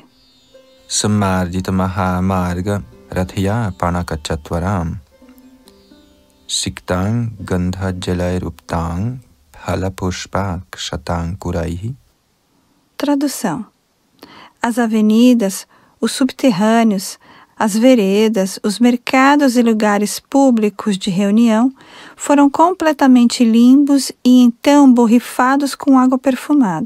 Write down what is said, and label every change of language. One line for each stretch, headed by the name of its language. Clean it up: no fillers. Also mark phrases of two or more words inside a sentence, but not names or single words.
Sanskrit: Samardita Mahamarga Rathya Panakachatvaram Siktang Gandha Jalairuptang Phalapushpak Shatang Kuraihi.
Portuguese: Tradução: as avenidas, os subterrâneos, as veredas, os mercados e lugares públicos de reunião foram completamente limpos e então borrifados com água perfumada.